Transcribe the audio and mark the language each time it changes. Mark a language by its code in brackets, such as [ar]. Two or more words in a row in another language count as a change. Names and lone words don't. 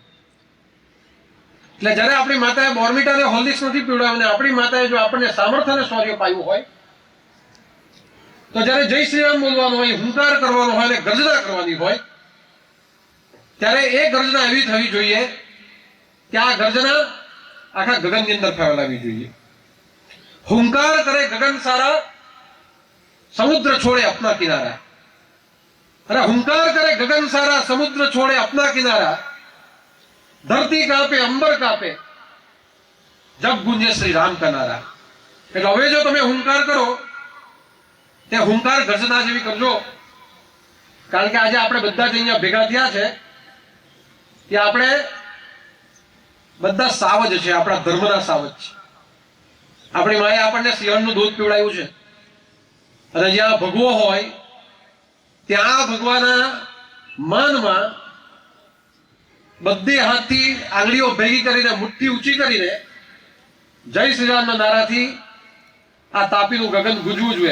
[gu] એટલે જ્યારે આપણી માતાએ બોર્મિટા અને હોર્લિક્સ નથી પીવડાવ્યું અને આપણી માતાએ જો આપણને સામર્થ્ય અને શૌર્ય પાયું હોય, તો જ્યારે જય શ્રી રામ બોલવાનું હોય, હુંકાર કરવાનો હોય અને ગર્જના કરવાની હોય, ત્યારે એ ગર્જના એવી થવી જોઈએ કે આ ગર્જના આખા ગગનની અંદર ફેલાવી જોઈએ. [hi] हुंकार करे गगन सारा, समुद्र छोड़े अपना किनारा. अरे हुंकार करे गगन सारा, समुद्र छोड़े अपना किनारा, धरती कांपे, अंबर कांपे, जब गूंजे श्री राम का नारा. [gu] એટલે હવે જો તમે હુંકાર કરો તે હુંકાર ગર્જના જેવી કરજો. કારણ કે આજે આપણે બધા જ અહીંયા ભેગા થયા છે કે આપણે બધા સાવજ છે, આપણા ધર્મના સાવજ છે. આપણી માએ આપણને સિંહણનું દૂધ પીવડાવ્યું છે અને જ્યાં ભગવો હોય ત્યાં ભગવાનના માનમાં બધી હાથથી આંગળીઓ ભેગી કરીને મુઠ્ઠી ઊંચી કરીને જય શ્રી રામના નારાથી આ તાપીનું ગગન ગુંજવું જોઈએ.